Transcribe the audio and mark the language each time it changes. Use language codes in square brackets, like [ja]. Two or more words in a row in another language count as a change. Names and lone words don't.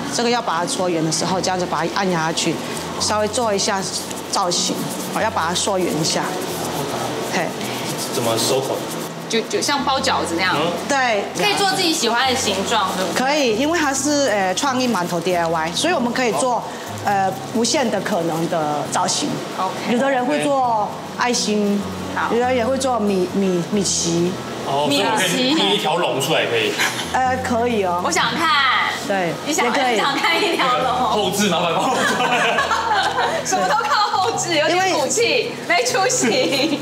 [zh] 這個要把它搓圓的時候，這樣子把它按下去，稍微做一下造型，好，要把它塑圓一下。嘿，怎麼收口？就像包饺子那樣。对，可以做自己喜歡的形狀，對不对？可以，因為它是創意饅頭 DIY， 所以我們可以做無限的可能的造型。 OK，有的人會做愛心，有的人也會做米奇。哦，所以我可以捏一條龍出來可以。可以哦。我想看。對，你想看一條龍。後製麻煩幫我做。什麼都靠後製，有點骨氣，沒出息。